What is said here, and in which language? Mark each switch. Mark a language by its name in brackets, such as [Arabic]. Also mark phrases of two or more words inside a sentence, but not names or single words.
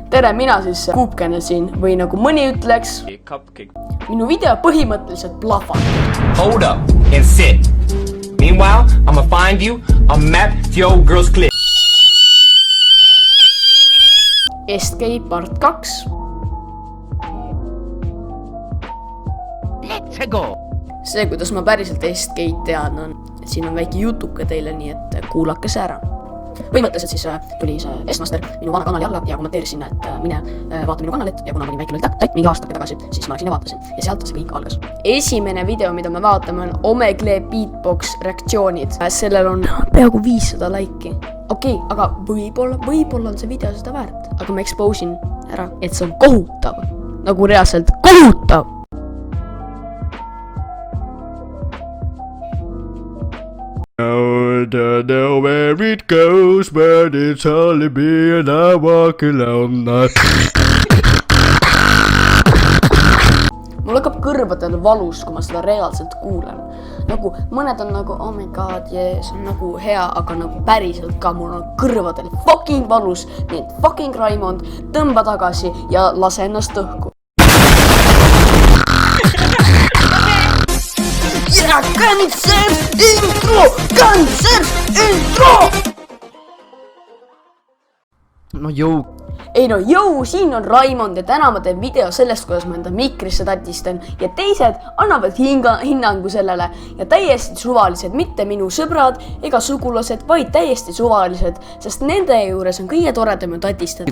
[Estonian] tere, mina siis Kuupkene siin või nagu mõni ütleks, minu video põhimõtteliselt plahvab. [English] Hold up and sit. Meanwhile, I'ma find you a map to your old girl's clip. Escape part 2. Let's go. [Estonian] See, kuidas ma päriselt Escape tean, on siin on väike jutuke teile, nii et kuulake see ära. Põhimõtteliselt siis tuli see S-Master minu vana kanali alla ja kommenteeris sinna, et mine vaata minu kanalit ja kuna ma olin väike tatt mingi aastake tagasi, siis ma läksin ja vaatasin ja sealt see kõik algas. Esimene video, mida me vaatame, on Omegle beatbox reaktsioonid. Sellel on peaaegu 500 laiki. Okei, aga võib-olla on see video seda väärt, aga ma expose'in ära, et see on kohutav, nagu reaalselt kohutav. [English] I don't know where it goes, but it's only me and I walk alone. [Estonian] Mul hakkab kõrvadel valus, kui ma seda reaalselt kuulen. Nagu mõned on nagu, [English] oh my god, yeah, [Estonian] see on nagu hea, aga nagu päriselt ka mul on kõrvadel fucking valus. Nii et fucking Raimond, tõmba tagasi ja lase ennast õhku. Ja, [English] Concept intro! Concept intro! [Estonian] No jõu. Ei no jõu, siin on Raimond ja täna ma teen video sellest, kuidas ma enda mikrisse tatistan ja teised annavad hinnangu sellele ja täiesti suvalised, mitte minu sõbrad ega sugulased, vaid täiesti suvalised, sest nende juures on kõige toredam tatistada.